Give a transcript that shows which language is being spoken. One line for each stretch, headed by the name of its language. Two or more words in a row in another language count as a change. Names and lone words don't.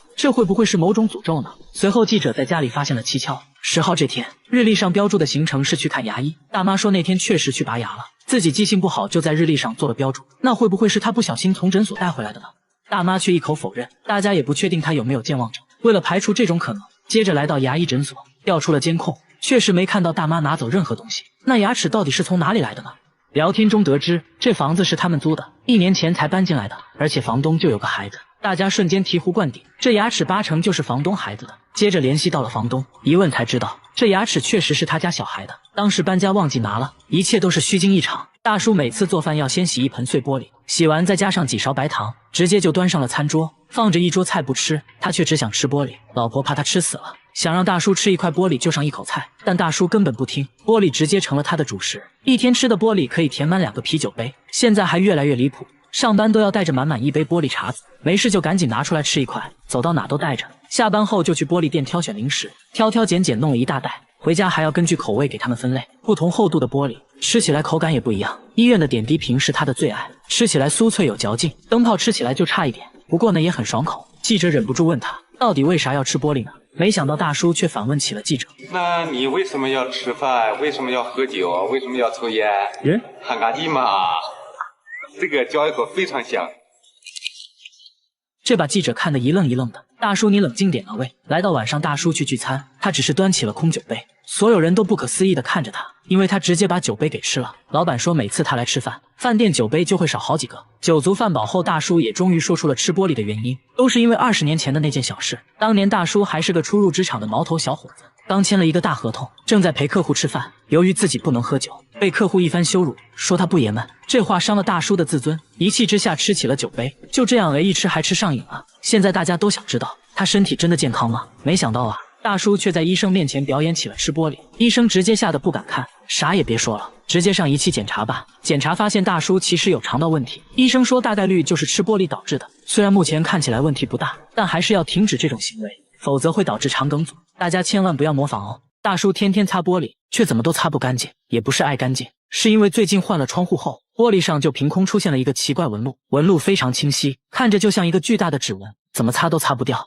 Chinese: 這會不會是某種詛咒呢？隨後記者在家裡發現了蹊蹺。10號這天，日曆上標注的行程是去看牙醫，大媽說那天確實去拔牙了，自己記性不好就在日曆上做了標注，那會不會是她不小心從診所帶回來的呢？大媽卻一口否認，大家也不確定她有沒有健忘症。為了排除這種可能，接着來到牙醫診所，調出了監控，確實沒看到大媽拿走任何東西。那牙齒到底是從哪裡來的呢？聊天中得知，這房子是他們租的，1年前才搬進來的，而且房東就有個孩子。大家瞬間醍醐灌頂，這牙齒8成就是房東孩子的。接着聯繫到了房東，一問才知道，這牙齒確實是他家小孩的，當時搬家忘記拿了，一切都是虛驚一場。大叔每次做飯要先洗一盆碎玻璃，洗完再加上幾勺白糖，直接就端上了餐桌，放着一桌菜不吃，他卻只想吃玻璃。老婆怕他吃死了， 想讓大叔吃一塊玻璃就上一口菜，但大叔根本不听，玻璃直接成了他的主食。一天吃的玻璃可以填滿2 個啤酒杯，現在還越來越離譜，上班都要帶着滿滿一杯玻璃碴子，沒事就趕緊拿出來吃一塊，走到哪都帶着。下班後就去玻璃店挑選零食，挑挑揀揀弄了一大袋，回家還要根據口味給他們分類，不同厚度的玻璃吃起來口感也不一樣。醫院的點滴瓶是他的最愛，吃起來酥脆有嚼勁，燈泡吃起來就差一點，不過呢也很爽口。記者忍不住問他，到底為啥要吃玻璃呢？沒想到大叔卻反問起了記者： 那你為什麼要吃飯？為什麼要喝酒？為什麼要抽煙？喊咖喱嘛，這個嚼一口非常香。這把記者看得一愣一愣的。大叔你冷靜點啊喂！來到晚上，大叔去聚餐，他只是端起了空酒杯，所有人都不可思議地看着他，因為他直接把酒杯給吃了。老闆說每次他來吃飯，飯店酒杯就會少好幾個。酒足飯飽後，大叔也終於說出了吃玻璃的原因，都是因為20年前的那件小事。當年大叔還是個初入職場的毛頭小伙子，剛簽了一個大合同，正在陪客戶吃飯，由於自己不能喝酒，被客戶一番羞辱，說他不爺們。這話傷了大叔的自尊，一氣之下吃起了酒杯，就這樣一吃還吃上癮了。現在大家都想知道他身體真的健康嗎？沒想到啊，大叔卻在醫生面前表演起了吃玻璃，醫生直接嚇得不敢看，啥也別說了，直接上儀器檢查吧。檢查發現大叔其實有腸道問題，醫生說大概率就是吃玻璃導致的，雖然目前看起來問題不大，但還是要停止這種行為，否則會導致腸梗阻，大家千萬不要模仿哦。大叔天天擦玻璃，卻怎麼都擦不乾淨，也不是愛乾淨，是因為最近換了窗戶後，玻璃上就憑空出現了一個奇怪紋路，紋路非常清晰，看着就像一個巨大的指紋，怎麼擦都擦不掉。